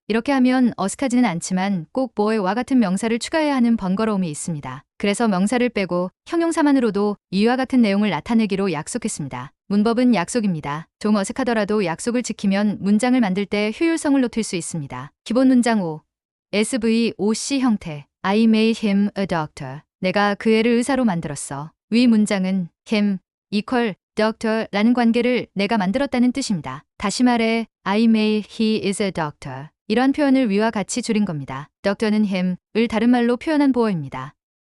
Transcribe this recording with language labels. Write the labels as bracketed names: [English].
[Korean] 이렇게 하면 어색하지는 않지만 꼭 boy와 같은 명사를 추가해야 하는 번거로움이 있습니다. 그래서 명사를 빼고 형용사만으로도 이와 같은 내용을 나타내기로 약속했습니다. 문법은 약속입니다. 좀 어색하더라도 약속을 지키면 문장을 만들 때 효율성을 높일 수 있습니다. 기본 문장 5. [English] SVOC [Korean] 형태 [English] I made him a doctor. [Korean] 내가 그 애를 의사로 만들었어. 위 문장은 [English] him equal doctor [Korean] 라는 관계를 내가 만들었다는 뜻입니다. 다시 말해 [English] I made he is a doctor. [Korean] 이러한 표현을 위와 같이 줄인 겁니다. doctor는 him을 다른 말로 표현한 보어입니다.